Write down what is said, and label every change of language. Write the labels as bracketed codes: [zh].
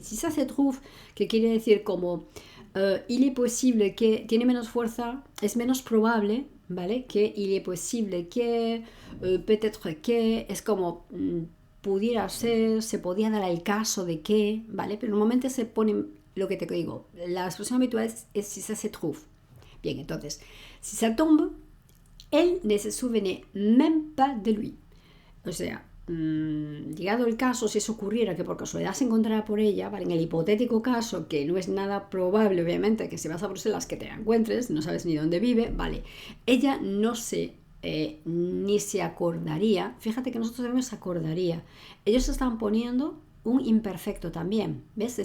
[fr] Si ça se trouve, [es] que quiere decir como [fr] il est possible que, [es] tiene menos fuerza, es menos probable, ¿vale? Que [fr] il est possible que, peut-être que, [es] es como pudiera ser, se podía dar el caso de que, ¿vale? Pero normalmente se pone lo que te digo. La expresión habitual es [fr] si ça se trouve. [es] Bien, entonces, [fr] si ça tombe, él ne se souvenait même pas de lui. [es] O sea, llegado el caso, si eso ocurriera, que por casualidad se encontrara por ella, ¿vale? En el hipotético caso, que no es nada probable, obviamente, que si vas a Bruselas que te la encuentres, no sabes ni dónde vive, ¿vale? Ella no se, ni se acordaría, fíjate que nosotros tenemos acordaría, ellos están poniendo un imperfecto también, ¿ves?